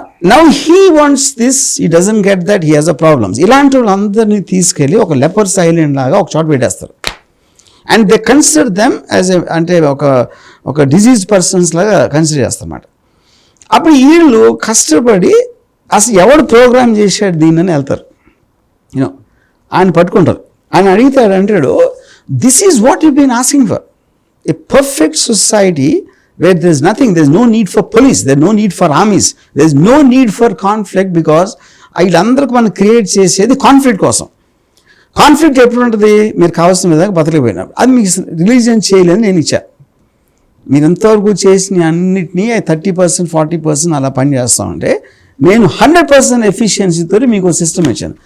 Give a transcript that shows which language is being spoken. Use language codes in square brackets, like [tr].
[en] Now he wants this, he doesn't get that, he has a problems. [te] ఇలాంటి వాళ్ళందరినీ తీసుకెళ్ళి ఒక లెపర్స్ ఐలాండ్ లాగా ఒక చోట పెట్టేస్తారు, [en] and they consider them as [te] అంటే ఒక డిజీజ్ పర్సన్స్ లాగా కన్సిడర్ చేస్తారన్నమాట. అప్పుడు వీళ్ళు కష్టపడి అసలు ఎవడు ప్రోగ్రామ్ చేశాడు దీన్ని వెళ్తారు, యూనో, ఆయన పట్టుకుంటారు. ఆయన అడిగితాడు, అంటాడు, [en] this is what you been asking for, a perfect society where there is nothing, there is no need for police, there is no need for armies, there is no need for conflict, because [te] వీళ్ళందరికీ మనం create చేసేది conflict కోసం. Conflict ఎప్పుడు ఉంటుంది, మీరు కావాల్సిన విధంగా బతకలేకపోయినప్పుడు. అది మీకు రిలీజియన్ చేయలేదని నేను ఇచ్చాను. మీరు ఎంతవరకు చేసిన అన్నిటినీ 30% 40% అలా పని చేస్తామంటే నేను 100% ఎఫిషియన్సీతో మీకు సిస్టమ్ ఇచ్చాను.